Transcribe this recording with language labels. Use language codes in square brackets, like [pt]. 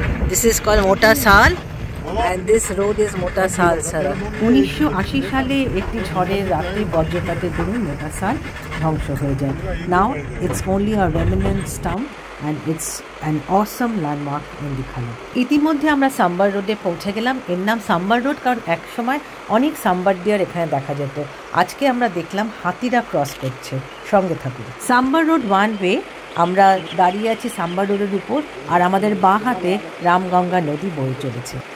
[en] This is called Mota Sal and this road is Mota Sal Sara. [bn] 1980 সালে একটি ঝড়ের রাতে বজ্রপাতের দরুন মোটা সাল ধ্বংস হয়ে যায়। [en] Now it's only a remnant stump and it's an awesome landmark in Dikhala. [bn] ইতিমধ্যে আমরা সাম্বার রোডে পৌঁছে গেলাম। এর নাম সাম্বার রোড কারণ এক সময় অনেক সাম্বার ডিয়ার এখানে দেখা যেত। আজকে আমরা দেখলাম হাতিরা ক্রস করছে। সঙ্গে থাকুন। Sambar road 1 way. আমরা দাঁড়িয়ে আছি সাম্বার রোডের উপর আর আমাদের বাঁ হাতে রামগঙ্গা নদী বয়ে চলেছে।